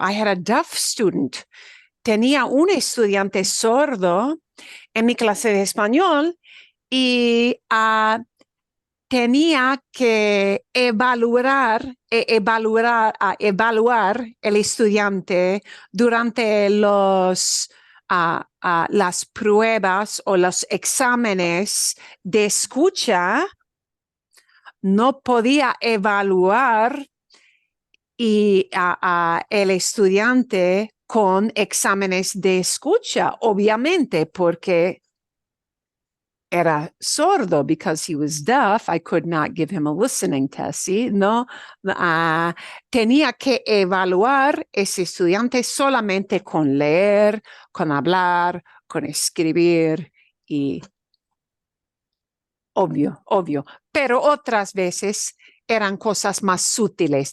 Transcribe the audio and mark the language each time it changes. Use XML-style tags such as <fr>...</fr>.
<en>I had a deaf student.</en> <es>Tenía un estudiante sordo en mi clase de español y tenía que evaluar el estudiante durante las pruebas o los exámenes de escucha. No podía evaluar el estudiante con exámenes de escucha, obviamente, porque era sordo.</es> <en>Because he was deaf, I could not give him a listening test, ¿sí?</en> <es>No, tenía que evaluar ese estudiante solamente con leer, con hablar, con escribir y obvio. Pero otras veces eran cosas más sutiles.</es>